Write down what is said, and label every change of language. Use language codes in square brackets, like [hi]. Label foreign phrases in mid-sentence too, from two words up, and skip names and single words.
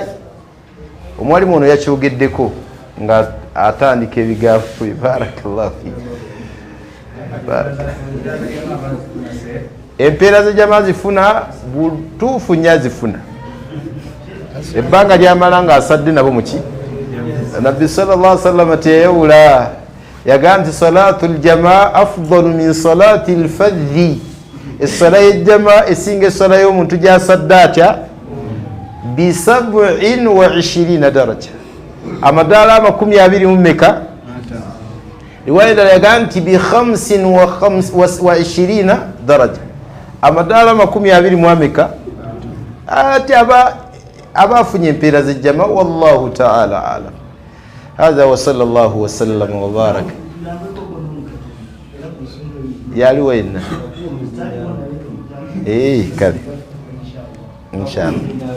[lg] Omwalimu ono yakyogeddeko nga atandika ebigambo. [ar] بارك الله فيك. [lg] Empeera ze jama zifuna butuufu nnyo azifuna. Ebbanga lyamala nga asadde nabo muki? Nabbi [ar] صلى الله عليه وسلم [lg] teyawula yaga nti [ar] صلاة الجماعة أفضل من صلاة الفذ, [lg] essala y'ejjama esinga essala y'omuntu gy'asadde atya? [ar] بـ 27 درجة, [lg] amadaala 20 mu meka? Riwaya endala yaga nti [ar] بـ 25 درجة, [lg] amadaala 20 mu ameka? Ati abafunye empeera z'ejjama. [ar] والله تعالى أعلم. هذا وصلى الله وسلم وبارك. يا لوين كذا ان شاء الله.